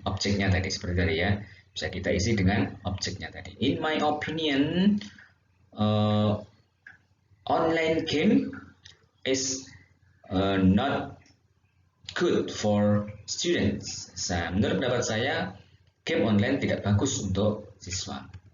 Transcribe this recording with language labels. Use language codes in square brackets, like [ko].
[id] Objeknya tadi seperti tadi ya. Bisa kita isi dengan objeknya tadi. [en] In my opinion, online game is not good for students. [id] Menurut pendapat saya, game online tidak bagus untuk siswa.